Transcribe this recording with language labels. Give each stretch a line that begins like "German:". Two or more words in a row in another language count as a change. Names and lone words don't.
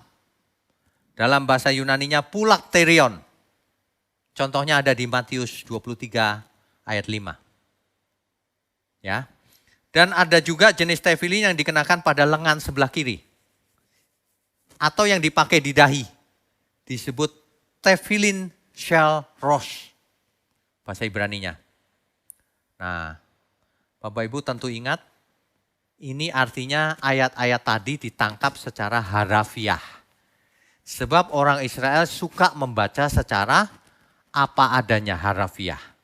Indonesian: Dalam bahasa Yunaninya pulakterion. Contohnya ada di Matius 23 ayat 5. Ya. Dan ada juga jenis tefilin yang dikenakan pada lengan sebelah kiri. Atau yang dipakai di dahi.
Hebrew: Disebut תפילין של ראש.
Indonesian: Bahasa Ibraninya. Nah, Bapak Ibu tentu ingat, ini artinya ayat-ayat tadi ditangkap secara harafiah. Sebab orang Israel suka membaca secara apa adanya harafiah.